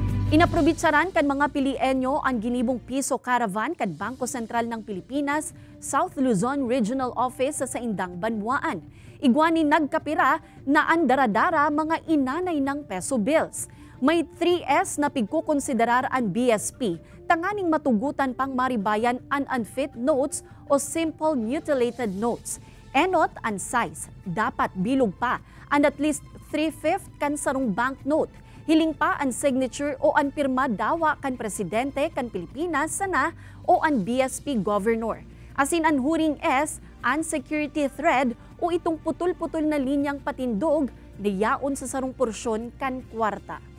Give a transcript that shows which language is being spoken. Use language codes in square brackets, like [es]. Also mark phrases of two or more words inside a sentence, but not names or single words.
[bik] Inaprobitsaran kan mga Pilienyo ang ginibong piso caravan kan Bangko Sentral ng Pilipinas, South Luzon Regional Office sa Saindang, Banbuan. Igwani nagkapira na andaradara mga inanay ng peso bills. May 3S na pigkukonsiderar ang BSP, tanganing matugutan pang maribayan ang [en] unfit notes [bik] o [en] simple mutilated notes. [bik] Enot ang size, dapat bilog pa [en] and at least [bik] 3/5 kan sarong banknote. Hiling pa ang signature o ang pirma dawa kan presidente kan Pilipinas sana o ang BSP governor. Asin ang huring S, ang [en] security thread [bik] o itong putol-putol na linyang patindog niyaon sa sarong porsyon kan kwarta.